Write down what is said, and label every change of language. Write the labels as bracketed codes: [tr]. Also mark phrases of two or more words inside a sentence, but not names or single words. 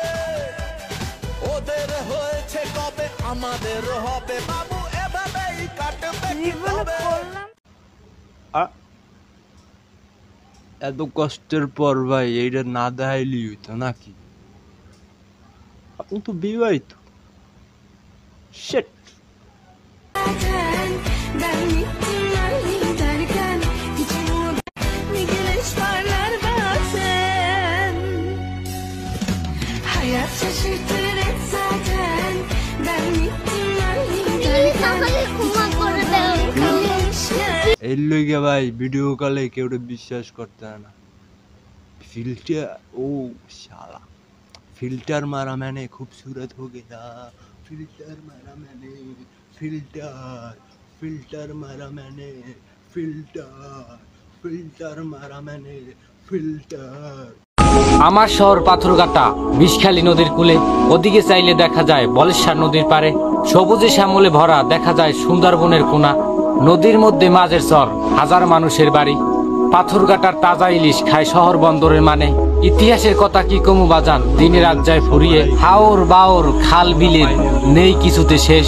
[bn] ওদের হয়েছে কবে, আমাদের হবে, মামু এভাবেই কাটবে কি তবে? এত কষ্টের পর ভাই এইটা না দেখাইলি হইতো নাকি? আপনি তো বিবাহিত। Shit. [tr] Ben gittim derken içimde bir güneş parlar bazen. Hayat şaşırtır hep zaten. Ben gittim derken [bn] এর লইগে ভাই ভিডিও কলে কেউ বিশ্বাস করতে না। [hi] फ़िल्टर, ओ साला फ़िल्टर मारा मैंने खूबसूरत हो गया, फिल्टर मारा मैंने, फिल्टर मारा मैंने, फिल्टर मारा मैंने, फिल्टर। [bn] আমার শহর পাথরঘাটা বিষখালী নদীর কূলে, ওদিকে চাইলে দেখা যায় বলেশ্বর নদীর পারে, সবুজে শ্যামলে ভরা দেখা যায় সুন্দরবনের কোনা, নদীর মধ্যে মাঝের চর, হাজার মানুষের বাড়ি। পাথরঘাটার তাজা ইলিশ খায় শহর বন্দরের মানে, ইতিহাসের কথা কি কমু বাজান, দিনে রাত যায় ফুরিয়ে, হাওর বাওর খাল বিলের নেই কিছুতে শেষ।